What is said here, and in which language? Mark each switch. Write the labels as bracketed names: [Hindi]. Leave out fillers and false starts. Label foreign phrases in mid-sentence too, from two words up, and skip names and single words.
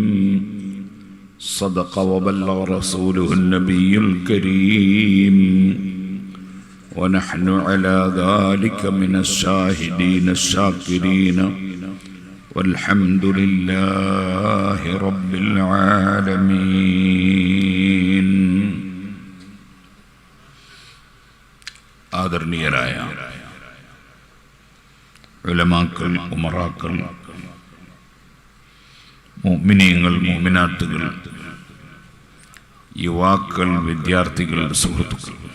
[Arabic] صدق وبلغ رسوله النبي الكريم. ونحن على ذلك من الشاهدين الشاكرين والحمد لله رب العالمين. [Malayalam] ആദരണീയരായ ഉലമാക്കൾ, ഉമറാക്കൾ, മുഅ്മിനീങ്ങൾ, മുഅ്മിനാത്തുകൾ, യുവാക്കൾ, വിദ്യാർത്ഥികൾ, സുഹൃത്തുക്കൾ,